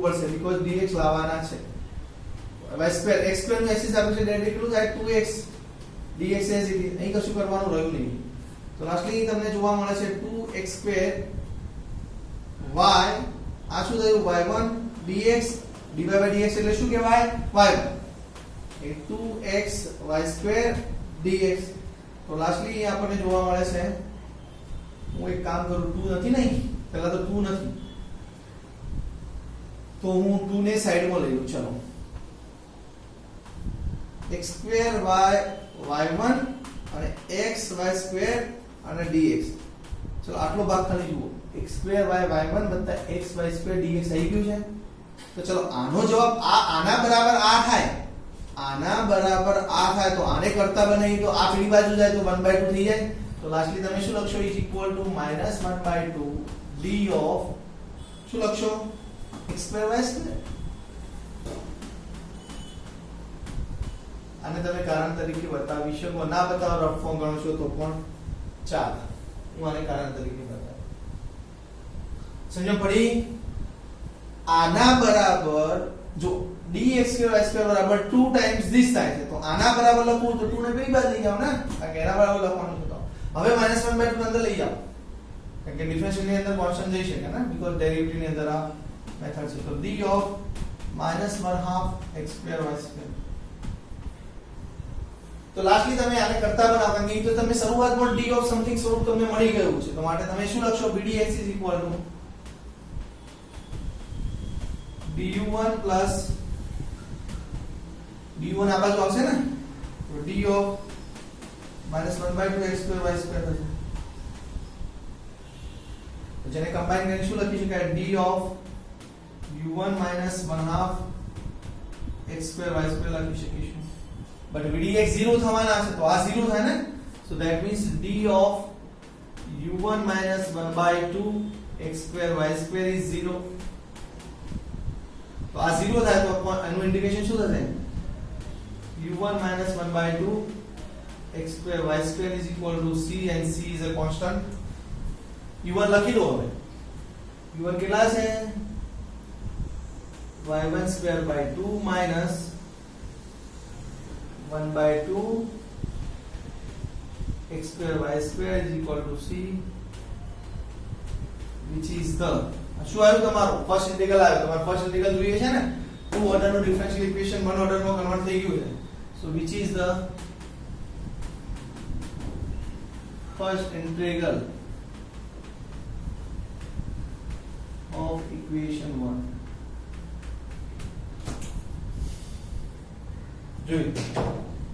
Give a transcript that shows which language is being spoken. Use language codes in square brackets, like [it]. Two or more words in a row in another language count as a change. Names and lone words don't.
[gu] પડશે બીકોઝ dx લાવવાના છે [en] y square x square [gu] નું એક્સિસ આપેલું છે ડેટ કેટલું થાય [en] 2x dx as it is [gu] અહીં કશું કરવાનું રહ્યું નહીં તો લાસ્ટલી તમને જોવા મળે છે [en] 2x square y [gu] આ શું થયું y1 [en] dx dy by dx [gu] એટલે શું કહેવાય y1 એ 2x y સ્ક્વેર dx તો લાસ્ટલી આપણને જોવા મળે છે હું એક કામ કરું 2 નથી નહીં પહેલા તો 2 નથી તો હું 2 ને સાઈડમાં લઈ લઉં ચલો [en] x square y y1 [gu] અને [en] x y square [gu] અને dx ચલો આટલો ભાગ ખાલી જુઓ [en] x square y y1 x y square dx [gu] આવી ગયું છે તો ચલો આનો જવાબ આના બરાબર આ થાય તો આને કરતા બનાવી તો આ પેલી બાજુ જાય તો 1/2 થઈ જાય તો લાસ્ટલી તમે શું લખશો [en] is equal to -1/2 d of [gu] શું લખશો [en] x square y square [gu] આને તમે કારણ તરીકે બતાવી શકો ના બતાવો [en] rough form [gu] ગણો છો તો પણ ચાલે હું આને કારણ તરીકે બતાવું સમજો પડી આના બરાબર જો [en] dx square y square [gu] બરાબર [en] 2 times this [gu] થાય છે તો આના બરાબર લખવું તો 2 ને પેલી બાજુ લઈ જાવ ને આ કે એના બરાબર લખવાનું છે તો હવે -1/2 અંદર લઈ જાવ કારણ કે ડિફરન્શિયલ ની અંદર કોન્સ્ટન્ટ જઈ શકે ને બીકોઝ ડેરિવેટિવ ની અંદર આ મેથડ છે તો [en] d of -1/2 x square y square [gu] તો લાસ્ટલી તમે આને કરતા બનાવો કારણ કે તો તમે શરૂઆતમાં [en] d of something [gu] સ્વરૂપ તમને મળી ગયું છે તો માટે તમે શું લખશો [en] bdx = du1 plus d1 [gu] આ બાજુ આવશે ને તો [en] d of -1/2 x square y square [gu] થશે તો જેને કમ્બાઈન કરીને શું લખી શકાય [en] d of u1 -1/2 x square y square [gu] લખી શકીશું બટ vdx 0 થવાના છે તો આ 0 થાય ને [en] so that means d of u1 -1/2 x square y square is 0 [gu] તો આ 0 થાય તો આનું ઇન્ડિકેશન શું થશે [en] u1 -1/2 x square y square is equal to c and c is a constant [gu] u1 લખી દો હવે u1 કેટલા છે [en] y1 square by 2 minus 1/2 x square y square is equal to c which is the [gu] શું આવ્યું તમારું [en] first integral [gu] આવ્યો તમારું [en] first integral [gu] જોઈએ છે ને ટુ ઓર્ડર નું [en] differential equation [gu] વન ઓર્ડર માં કન્વર્ટ થઈ ગયું છે સો [en] which is the first integral of equation 1 [gu] જોઈ